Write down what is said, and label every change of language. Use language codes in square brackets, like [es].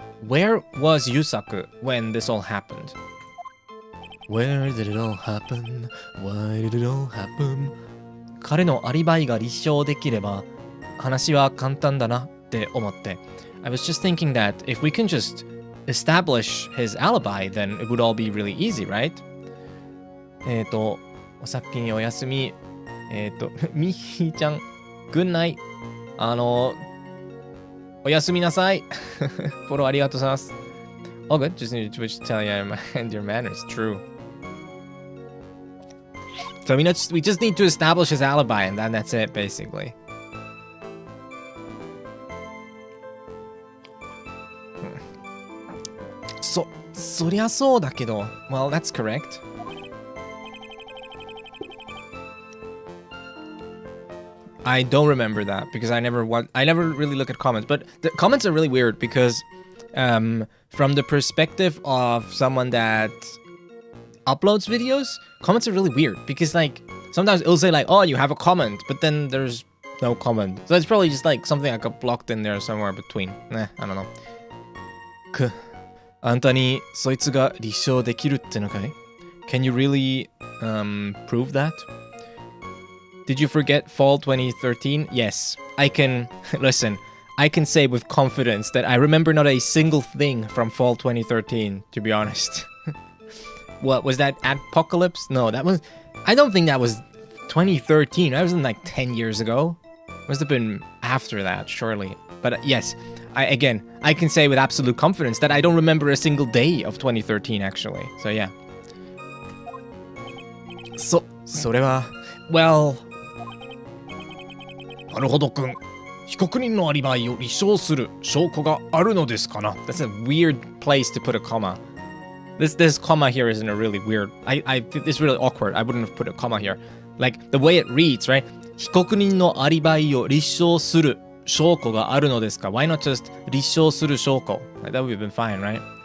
[en] Where was Yusaku when this all happened? Where did it all happen? Why did it all happen? [ja] 彼のアリバイが立証できれば話は簡単だなって思って。 [en] I was just thinking that if we can just establish his alibi, then it would all be really easy, right? [ja] お先におやすみ。 [en] みひちゃん、good night. [ja] おやすみなさい。フォローありがとうございます。 [en] All good. Just need to Twitch to tell you I mind your manners. True. So we just need to establish his alibi, and then that's it, basically. So [ja] りゃそうだけど [en] well, that's correct. I don't remember that because I never really look at comments. But the comments are really weird because from the perspective of someone that uploads videos, comments are really weird because like sometimes it'll say like, oh, you have a comment, but then there's no comment. So it's probably just like something I got blocked in there somewhere between. I don't know. [ja] あんたにそいつが立証できるってのかい? [en] Can you really prove that? Did you forget Fall 2013? Yes, I can. Listen, I can say with confidence that I remember not a single thing from Fall 2013, to be honest. What was that? Apocalypse? No, that was... I don't think that was 2013. That wasn't like 10 years ago. Must have been after that, surely. But yes, I can say with absolute confidence that I don't remember a single day of 2013, actually. So yeah. [ja] それは... [en] Well... [ja] なるほどくん。被告人のアリバイを立証する証拠があるのですかな? [en] That's a weird place to put a comma. This comma here isn't a really weird... It's really awkward. I wouldn't have put a comma here. Like, the way it reads, right? [ja] 被告人のアリバイを立証する証拠があるのですか? [en] Why not just [ja] 立証する証拠? [en] Like, that would have been fine, right?